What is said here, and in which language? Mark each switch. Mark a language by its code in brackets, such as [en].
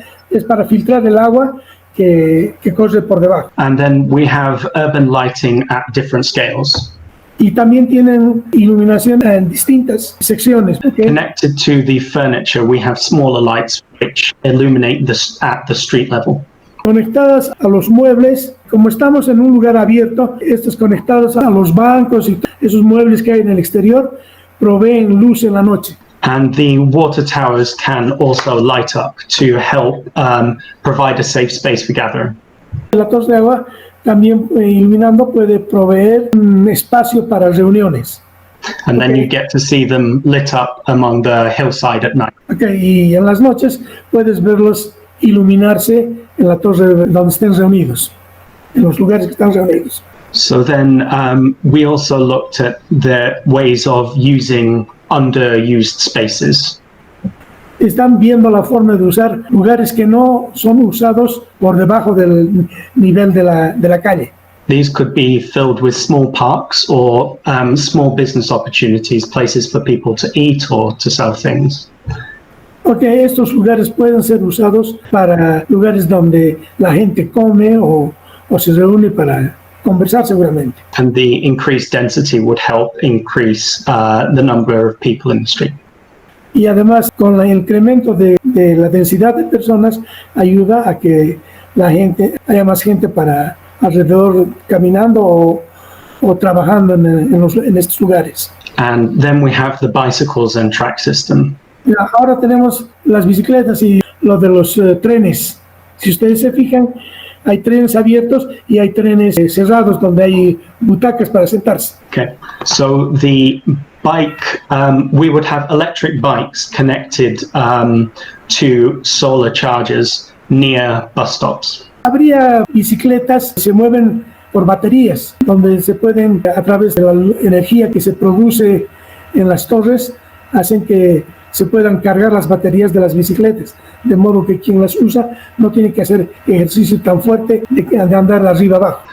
[es] Es para filtrar el agua que corre por debajo. [en] And then we have urban lighting at different scales. [es] Y también tienen iluminación en distintas secciones. Okay. [en] Connected to the furniture, we have smaller lights which illuminate at the street level. [es] conectadas a los muebles. Como estamos en un lugar abierto, estos conectados a los bancos y esos muebles que hay en el exterior proveen luz en la noche. [en] And the water towers can also light up to help provide a safe space for gathering. [es] La torre de agua también iluminando puede proveer un espacio para reuniones. [en] And then you get to see them lit up among the hillside at night. [es] Y en las noches puedes verlos iluminarse en la torre donde estén reunidos, en los lugares que están reunidos. [en] So then we also looked at the ways of using underused spaces. [es] Están viendo la forma de usar lugares que no son usados por debajo del nivel de la calle. [en] These could be filled with small parks or small business opportunities, places for people to eat or to sell things. [es] Estos lugares pueden ser usados para lugares donde la gente come o se reúne para conversar seguramente. [en] And the increased density would help increase the number of people in the street. [es] Y además, con el incremento de la densidad de personas, ayuda a que haya más gente para alrededor caminando o trabajando en estos lugares. [en] And then we have the bicycles and track system. [es] Ahora tenemos las bicicletas y lo de los trenes. Si ustedes se fijan, hay trenes abiertos y hay trenes cerrados donde hay butacas para sentarse. [en] Okay, so the bike, we would have electric bikes connected to solar chargers near bus stops. [es] Habría bicicletas que se mueven por baterías, donde se pueden, a través de la energía que se produce en las torres, hacen que se puedan cargar las baterías de las bicicletas, de modo que quien las usa no tiene que hacer ejercicio tan fuerte de andar arriba abajo.